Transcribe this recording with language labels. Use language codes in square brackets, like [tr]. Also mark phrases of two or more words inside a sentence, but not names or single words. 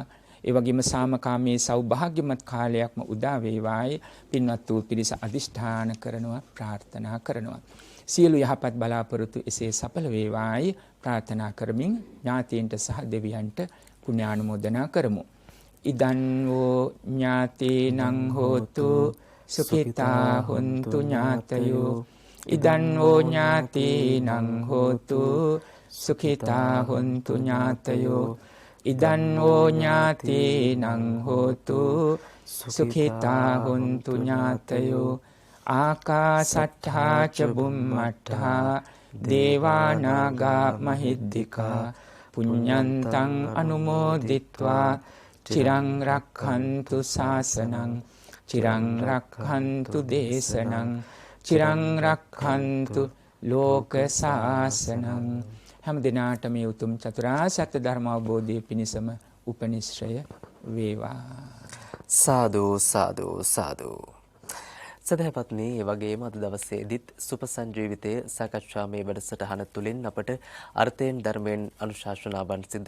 [si] ඒ වගේම සාමකාමී සෞභාග්‍යමත් කාලයක්ම උදා වේවායි පින්වත් වූ පිරිස අදිෂ්ඨාන කරනවා, ප්‍රාර්ථනා කරනවා. සියලු යහපත් බලාපොරොත්තු එසේ සඵල වේවායි ප්‍රාර්ථනා කරමින් ඥාතීන්ට සහ දෙවියන්ට පුණ්‍යානුමෝදනා කරමු. [pi] ඉදන් වූ ඥාතීනං හෝතු සුඛිතා හොන්තු ඥාතයෝ. ඉදන් වූ ඥාතීනං හෝතු සුඛිතා හොන්තු ඥාතයෝ. ඉදන් වූ ඥාතීනං හෝතු සුඛිතා හොන්තු ඥාතයෝ. ආකාසට්ඨා ච බුම්මට්ඨා දේවානාගා මහිද්దికා පුඤ්ඤන්තං අනුමෝදිත්වා චිරං රක්ඛන්තු ශාසනං චිරං රක්ඛන්තු දේශනං චිරං රක්ඛන්තු ලෝක ශාසනං [si] හැම දිනාටම මේ උතුම් චතුරාර්ය සත්‍ය ධර්ම අවබෝධයේ පිණසම උපනිශ්‍රය වේවා. සාදු සාදු සාදු. සදහපත්නි, ඒ වගේම අද දවසේදීත් සුපසංජීවිතයේ සාකච්ඡාමය වැඩසටහන තුළින් අපට අර්ථයෙන් ධර්මයෙන් අනුශාසනාවන් සිද්ධ